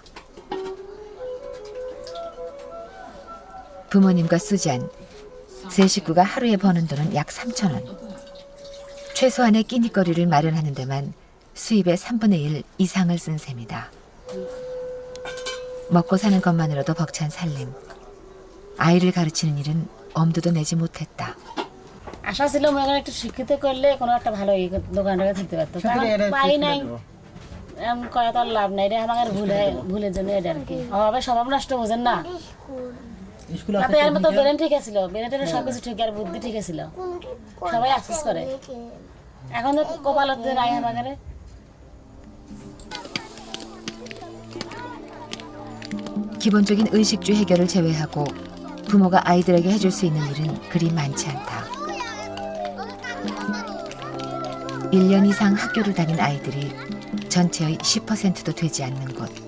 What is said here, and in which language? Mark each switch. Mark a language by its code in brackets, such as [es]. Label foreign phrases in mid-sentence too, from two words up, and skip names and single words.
[ko] 부모님과 수잔, 세 식구가 하루에 버는 돈은 약 3,000원. 최소한의 끼니거리를 마련하는 데만 수입의 3분의 1 이상을 쓴 셈이다. 먹고 사는 것만으로도 벅찬 살림. 아이를 가르치는 일은 엄두도 내지 못했다. [bn] আশা ছিল মনে করেন একটু শিক্ষিত করলে কোনো একটা ভালো দোকানদারে থাকতে পারতো কারণ পাই নাই এমন করা তো আর লাভ নাই রে আমার ভুলের জন্য এটা আর কি অভাবে স্বভাব নষ্ট বোঝেন না তাতে এর মতো ব্রেন ঠিক আছিল ব্রেনের সব কিছু ঠিক আর বুদ্ধি ঠিক আছিল সবাই আফসোস করে এখন তো কপালত নাই আমাদের [ko] 기본적인 의식주 해결을 제외하고 부모가 아이들에게 해줄 수 있는 일은 그리 많지 않다. 1년 이상 학교를 다닌 아이들이 전체의 10%도 되지 않는 곳.